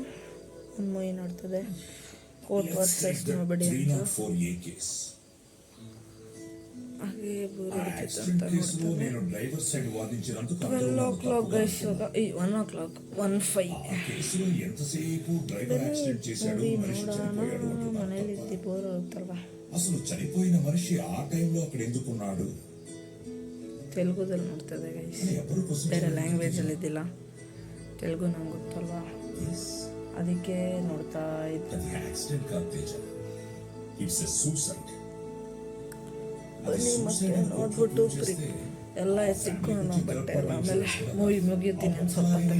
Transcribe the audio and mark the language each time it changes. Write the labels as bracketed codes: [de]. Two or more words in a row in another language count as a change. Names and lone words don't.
[kn] ಒಂದು ಮೂವಿ ನೋಡ್ತದೆ, ಕೋರ್ಟ್ ವರ್ಸಸ್ ನೋಡ್ಬೇಡಿ ಅಂತ. ಹಾಗೆ ಬೋರ್ ಹೊಡಿತಿತ್ತು ಅಂತ ನೋಡ್ತದೆ. 12 o'clock ಗೈಸ್. ಇವಾಗ 1 o'clock 1:05 ನೋಡೋಣ. ಮನೇಲಿ ಇದ್ದು ಬೋರ್ ಆಗುತ್ತಲ್ವಾ. [te] అసలు చనిపోయిన మనిషి ఆ టైంలో అక్కడ ఎందుకున్నాడు? [kn] ತೆಲುಗುದಲ್ಲಿ ನೋಡ್ತದೆ ಗೈಸ್. ಬೇರೆ ಲ್ಯಾಂಗ್ವೇಜಲ್ಲಿ ಇದ್ದಿಲ್ಲ. ತೆಲುಗು ನಂಗೆ ಗೊತ್ತಲ್ವಾ, ಅದಕ್ಕೆ ನೋಡ್ತಾ ಇದ್ದೆ. ಬನ್ನಿ ಮತ್ತೆ ನೋಡ್ಬಿಟ್ಟು ಎಲ್ಲ ಸಿಕ್ಕೊಂಡು ಬಟ್ಟೆ ಎಲ್ಲ ಆಮೇಲೆ ಮೂವಿ ಮುಗಿಯುತ್ತೀನಿ ಅಂತ ಸ್ವಲ್ಪ.